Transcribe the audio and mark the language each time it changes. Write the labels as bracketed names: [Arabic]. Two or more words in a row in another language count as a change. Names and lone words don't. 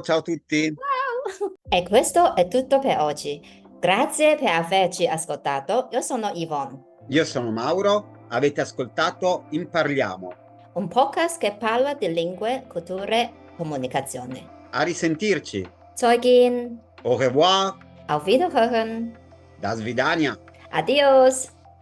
[Italian] ciao a tutti. Ciao! E questo è tutto per oggi. Grazie per averci ascoltato. Io sono Yvonne, Io sono Mauro, avete ascoltato Imparliamo. un podcast che parla di lingue, culture, comunicazione. A risentirci. Zeugin, [French] Au revoir, [German] auf Wiederhören. [Russian] до свидания. [Italian] Adios!